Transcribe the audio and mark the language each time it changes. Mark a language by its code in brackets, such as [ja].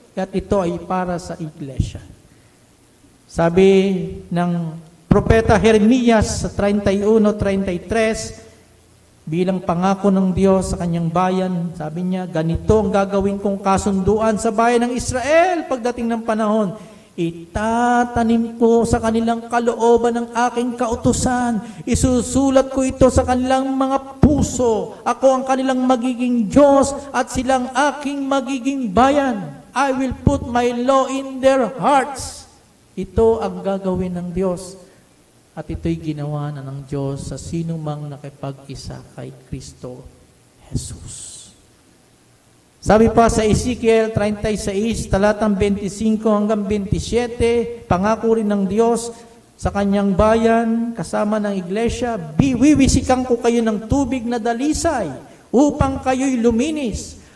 [tl] At ito ay para sa iglesia. Sabi ng Propeta Jeremias sa 31:33, bilang pangako ng Diyos sa kanyang bayan, sabi niya, ganito ang gagawin kong kasunduan sa bayan ng Israel pagdating ng panahon. Itatanim ko sa kanilang kalooban ng aking kautusan. Isusulat ko ito sa kanilang mga puso. Ako ang kanilang magiging Diyos at silang aking magiging bayan. [en] I will put my law in their hearts. [tl] Ito ang gagawin ng Diyos. At ito'y ginawa na ng Diyos sa sino mang nakipag-isa kay Kristo Jesus. Sabi pa sa Ezekiel 36, talatang 25 hanggang 27, pangako rin ng Diyos sa kanyang bayan, kasama ng iglesia, wiwisikan ko kayo ng tubig na dalisay upang kayo'y luminis.